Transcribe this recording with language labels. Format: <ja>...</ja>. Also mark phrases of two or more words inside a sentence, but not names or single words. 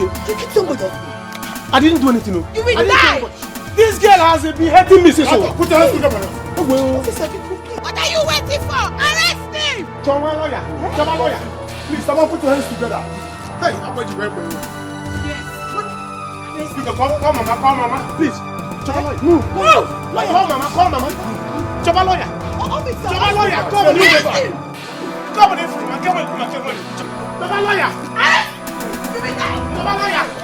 <en>You kicked somebody. I didn't do anything. No. You will die! This girl has been hurting me since. Put your hands together. What are you waiting for? Arrest him! Choma lawyer. Please, someone put your hands together. Hey, I'm going to break for you. Yes. Call mama, please. Choma lawyer. Move. Call mama. Choma lawyer. Officer! Choma lawyer. Come on, Arrest him! Come on, Choma lawyer. Arrest! You will die! Choma lawyer.</en>